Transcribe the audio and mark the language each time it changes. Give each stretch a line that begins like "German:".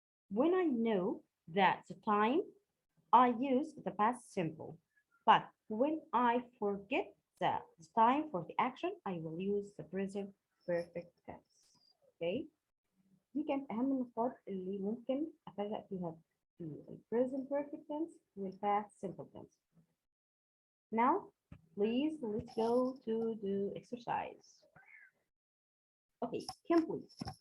English: When I know that the time, I use the past simple. But when I forget the time for the action, I will use the present perfect tense. Okay?
Arabic: دي كانت أهم النقاط اللي ممكن أفرق فيها في ال present perfect tense وال past simple tense.
English: Now, please, let's go to do exercise. Okay, Kim, please.